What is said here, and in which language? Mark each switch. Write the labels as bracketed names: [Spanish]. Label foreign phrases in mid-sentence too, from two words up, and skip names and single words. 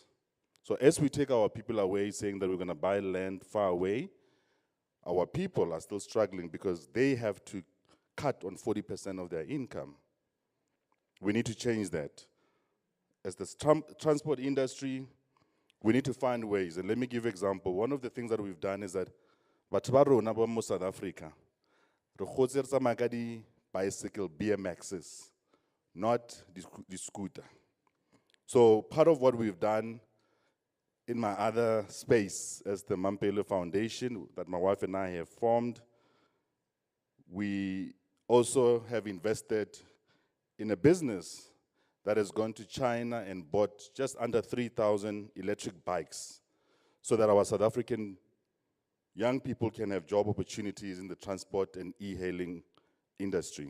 [English] So as we take our people away, saying that we're going to buy land far away, our people are still struggling because they have to cut on 40% of their income. We need to change that. As the transport industry, we need to find ways. And let me give an example. One of the things that we've done is that [Tswana] batho ba rona ba mo South Africa, re gotse re tsamaya ka di bicycle BMXs, [English] not the scooter. So part of what we've done in my other space as the Mampelo Foundation that my wife and I have formed, we also have invested in a business that has gone to China and bought just under 3,000 electric bikes so that our South African young people can have job opportunities in the transport and e-hailing industry.